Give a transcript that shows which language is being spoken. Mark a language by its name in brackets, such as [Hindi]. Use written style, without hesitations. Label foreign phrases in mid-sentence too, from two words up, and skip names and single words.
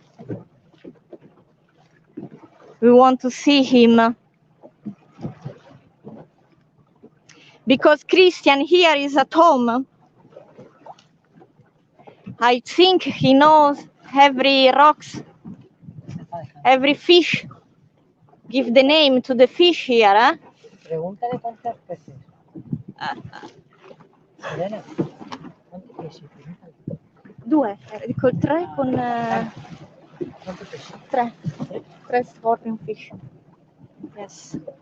[English] We want to see him because Christian here is at home. I think he knows every rocks, every fish. Give the name to the fish here, eh? [Spanish] Pregúntale cuántas peces. Elena, ¿cuántos peces? [Italian] Due, dico 3 con... [Spanish] ¿Cuántos peces? [English] 3. 3 scorpion fish. Yes.